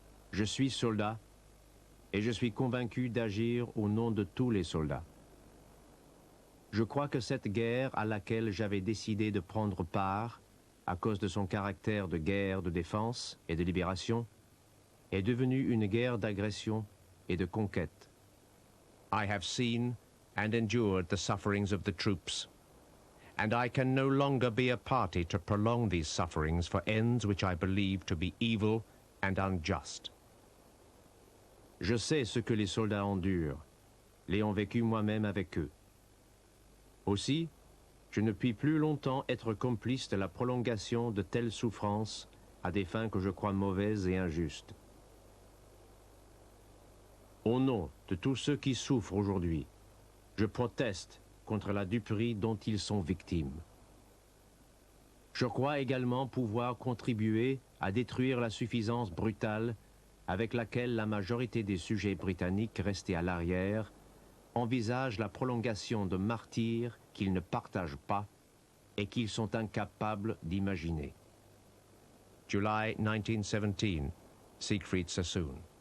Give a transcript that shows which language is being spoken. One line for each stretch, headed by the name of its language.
French: Je suis soldat et je suis convaincu d'agir au nom de tous les soldats. Je crois que cette guerre à laquelle j'avais décidé de prendre part, à cause de son caractère de guerre de défense et de libération, est devenue une guerre d'agression et de conquête.
English: I have seen and endured the sufferings of the troops, and I can no longer be a party to prolong these sufferings for ends which I believe to be evil and unjust.
French: Je sais ce que les soldats endurent, l'ayant vécu moi-même avec eux. Aussi, je ne puis plus longtemps être complice de la prolongation de telles souffrances à des fins que je crois mauvaises et injustes. Au nom de tous ceux qui souffrent aujourd'hui, je proteste contre la duperie dont ils sont victimes. Je crois également pouvoir contribuer à détruire la suffisance brutale avec laquelle la majorité des sujets britanniques restés à l'arrière envisagent la prolongation de martyrs qu'ils ne partagent pas et qu'ils sont incapables d'imaginer.
English: July 1917, Siegfried Sassoon.